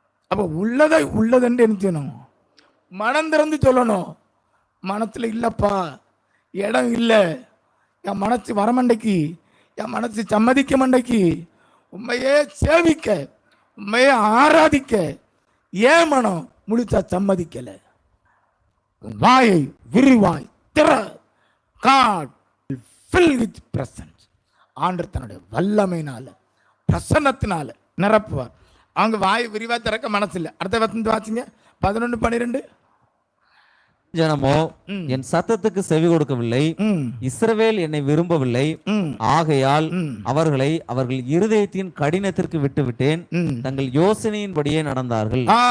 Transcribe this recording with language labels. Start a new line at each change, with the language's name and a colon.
Tamil: அப்போ உள்ளதுன்னு என்ன செய்யணும்? மனம் திறந்து சொல்லணும். மனத்தில் இல்லைப்பா, இடம் இல்லை, என் மனசு வரமண்டைக்கு, என் மனசு சம்மதிக்க மண்டைக்கு, உண்மையே சேவிக்க, உண்மையே ஆராதிக்க ஏன் மனம் முழுசா சம்மதிக்கலை? வாயை விரிவாய் திற,
English: God will fill with presence.
Tamil: ஆண்டவர் தன்னுடைய வல்லமையினால, பிரசன்னத்தினால நிரப்புவார். அவங்க வாயை விரிவாய் திறக்க மனசு இல்லை. அடுத்த வசனத்தை வாசிங்க, 11-12. ஜனமோ என் சத்தத்துக்கு செவி கொடுக்கவில்லை, இஸ்ரவேல் என்னை விரும்பவில்லை, ஆகையால் அவர்கள் இருதயத்தின் கடினத்திற்கு விட்டுவிட்டேன், தங்கள் யோசனையின்படியே நடந்தார்கள்.